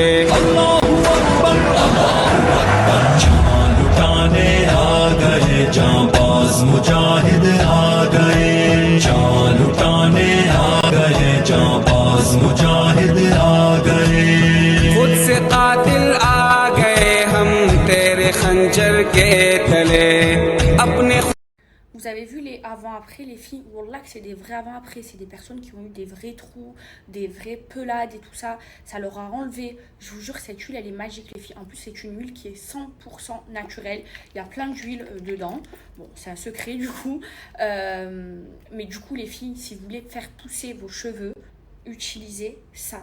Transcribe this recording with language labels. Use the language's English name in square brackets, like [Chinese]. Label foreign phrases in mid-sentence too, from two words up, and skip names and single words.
[Hindi] जान लुटाने आ गए जांबाज मुजाहिद आ गए जान लुटाने आ गए जांबाज मुजाहिद आ गए खुद से कातिल आ गए हम तेरे खंजर के तले अपने [French] Vous avez vu les avant-après, les filles, Wallah que c'est des vrais avant-après, c'est des personnes qui ont eu des vrais trous, des vraies pelades et tout ça, ça leur a enlevé. Je vous jure, cette huile, elle est magique, les filles. En plus, c'est une huile qui est 100% naturelle, il y a plein d'huile dedans. Bon, c'est un secret du coup, mais du coup, les filles, si vous voulez faire pousser vos cheveux, utilisez ça.